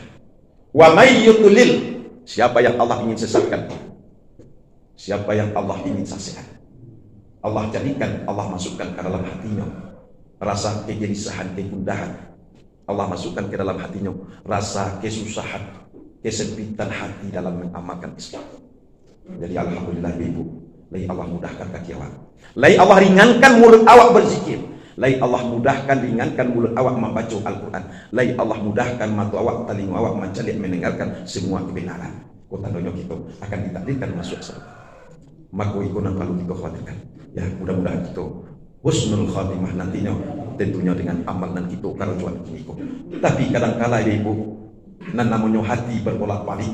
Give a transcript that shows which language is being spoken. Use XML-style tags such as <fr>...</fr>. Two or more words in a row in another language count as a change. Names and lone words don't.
<ar>ومن يضلل,</ar> <id>siapa yang Allah ingin sesatkan, siapa yang Allah ingin sesatkan, Allah jadikan, Allah masukkan ke dalam hatinya rasa kegelisahan, kegundahan. Allah masukkan ke dalam hatinya rasa kesusahan, kesempitan hati dalam mengamalkan Islam. Jadi alhamdulillah ibu, lai Allah mudahkan kaki awak, lai Allah ringankan mulut awak berzikir, lai Allah mudahkan ringankan mulut awak membaca Al-Quran, lai Allah mudahkan mata awak, telinga awak mencalik mendengarkan semua kebenaran. Kotandanya kita akan ditakdirkan masuk surga. Maka itu yang perlu kita khawatirkan. Ya, mudah-mudahan kita husnul khatimah nantinya, tentunya dengan amalan kita karajuan kita. Tapi kadang-kala ibu, nan namanya hati berbolak-balik.</id>